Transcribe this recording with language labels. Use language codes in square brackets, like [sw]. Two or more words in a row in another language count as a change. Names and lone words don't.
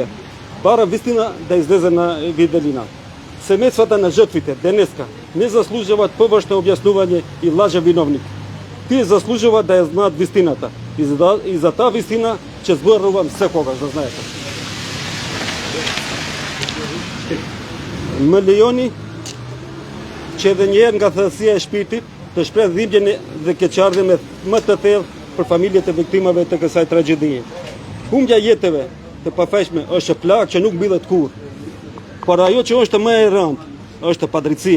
[mk] Барам вистина да излезе на виделина. Семејствата на жртвите денеска не заслужуваат површно објаснување и лажа виновник. Тие заслужуваат да ја знаат вистината. И за таа вистина ќе зборувам секогаш, да знаете. [sq] Милиони që edhe njerë nga thellësia e shpirtit të shpreh dhimbjen dhe keqardhjen më të thellë për familjet e viktimave të kësaj tragjedie. Humbja jetëve të pafajshme është plagë që nuk mbillet kurrë. Por ajo që është më e rëndë është padrejtia.